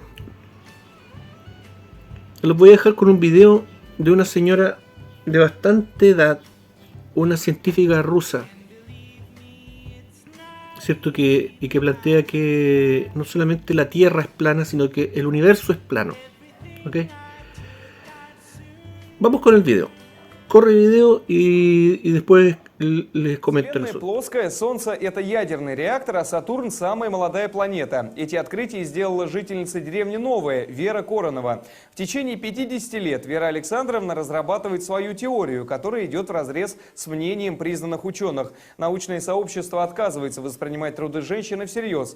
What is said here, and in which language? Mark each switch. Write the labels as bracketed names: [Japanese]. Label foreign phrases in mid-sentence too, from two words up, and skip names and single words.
[Spanish] Los voy a dejar con un video de una señora de bastante edad, una científica rusa, ¿cierto? Que plantea que no solamente la Tierra es plana, sino que el universo es plano. ¿Ok? vamos con el video. Corre el video y después les comento [Russian] Вселенная [Spanish] eso. [Russian] плоская, Солнце — это ядерный реактор, а Сатурн — самая молодая планета. Эти открытия сделала жительница деревни Новая Вера Коронова. В течение 50 лет Вера Александровна разрабатывает свою теорию, которая идет вразрез с мнением признанных ученых. Научное сообщество отказывается воспринимать труды женщины всерьез.